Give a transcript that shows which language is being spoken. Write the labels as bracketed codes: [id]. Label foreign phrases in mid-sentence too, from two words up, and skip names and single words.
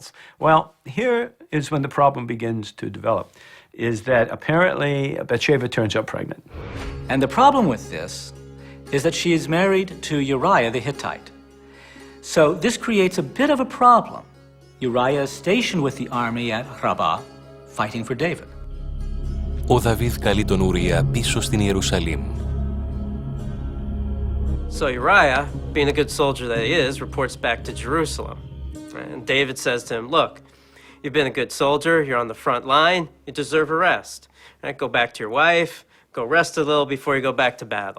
[en] Well, here is when the problem begins to develop, is that apparently Bathsheba turns up pregnant. And the problem with this is that she is married to Uriah the Hittite. So this creates a bit of a problem. Uriah is stationed with the army at Rabbah, fighting for David. [el] Ο Δαβίδ καλεί τον Ουρία πίσω στην Ιερουσαλήμ. [en] So Uriah, being a good soldier that he is, reports back to Jerusalem. And David says to him, look, you've been a good soldier, you're on the front line, you deserve a rest. Right, go back to your wife, go rest a little before you go back to battle.